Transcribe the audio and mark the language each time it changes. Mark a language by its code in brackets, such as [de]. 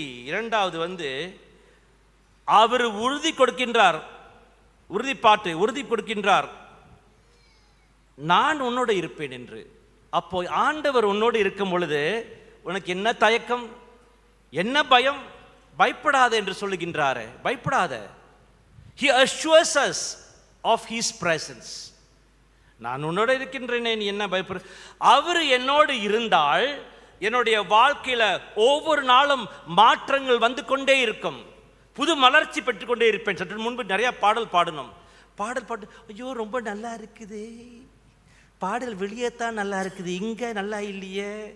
[ta] இரண்டாவது அவர் உறுதி கொடுக்கின்றார், உறுதி கொடுக்கின்றார், நான் உன்னோடு இருப்பேன் என்று. அப்போ ஆண்டவர் உன்னோடு இருக்கும் பொழுது உனக்கு என்ன தயக்கம், என்ன பயம்? பயப்படாத என்று சொல்லுகின்றாரே, பயப்படாத. [en] He assures us of his presence. [ta] நான் உன்னோட இருக்கின்றேனே, நீ என்ன பயப்பட? அவர் என்னோடு இருந்தால் என்னுடைய வாழ்க்கையில ஒவ்வொரு நாளும் மாற்றங்கள் வந்து கொண்டே இருக்கும், புது மலர்ச்சி பெற்றுக்கொண்டே இருப்பேன். சற்று முன்பு நிறைய பாடல் பாட்டு, ஐயோ ரொம்ப நல்லா இருக்குது பாடல், வெளியே தான் நல்லா இருக்குது, இங்க நல்லா இல்லையே.